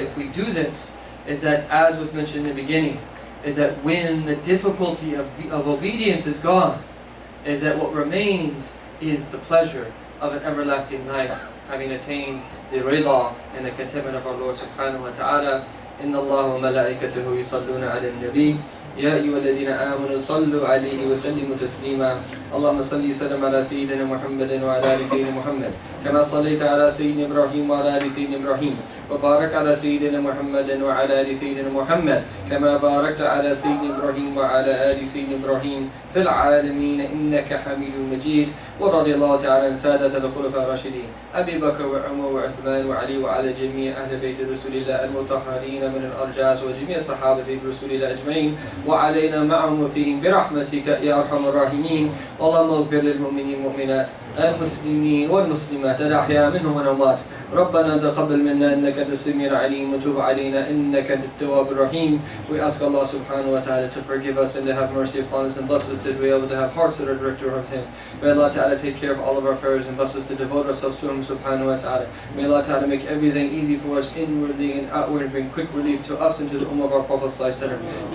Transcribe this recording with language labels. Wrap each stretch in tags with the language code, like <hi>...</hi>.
<en>If we do this, is that, as was mentioned in the beginning, is that when the difficulty of obedience is gone, is that what remains is the pleasure of an everlasting life, having attained the rida and the contentment of our Lord subhanahu wa ta'ala.</en> <ar>Inna Allah wa malaikatahu yusalluna ala nabi يا أيها الذين آمنوا صلوا عليه وسلموا تسليما اللهم صل وسلم على سيدنا محمد وعلى آل سيدنا محمد كما صليت على سيدنا إبراهيم وعلى آل سيدنا إبراهيم وبارك على سيدنا محمد وعلى آل سيدنا محمد كما باركت على سيدنا إبراهيم وعلى آل سيدنا إبراهيم في العالمين إنك حميد مجيد. ورضي الله تعالى عن سادة الخلفاء الراشدين أبي بكر وعمر وعثمان وعلي وعلى جميع أهل بيت رسول الله المطهرين من الأرجاس وجميع صحابة رسول الله أجمعين وعلينا معهم وفيهم برحمتك يا أرحم الراحمين. اللهم اغفر للمؤمنين والمؤمنات المسلمين والمسلمات الأحياء منهم والأموات. ربنا تقبل منا إنك أنت السميع العليم وتب علينا إنك أنت التواب الرحيم.</ar> <en>We ask Allah subhanahu wa ta'ala to forgive us and to have mercy upon us and bless us to be able to have hearts that are directed towards Him. May Allah ta'ala take care of all of our affairs and bless us to devote ourselves to Him subhanahu wa ta'ala. May Allah ta'ala make everything easy for us inwardly and outwardly, and bring quick relief to us and to the ummah of our Prophet sallallahu alaihi wasallam.</en>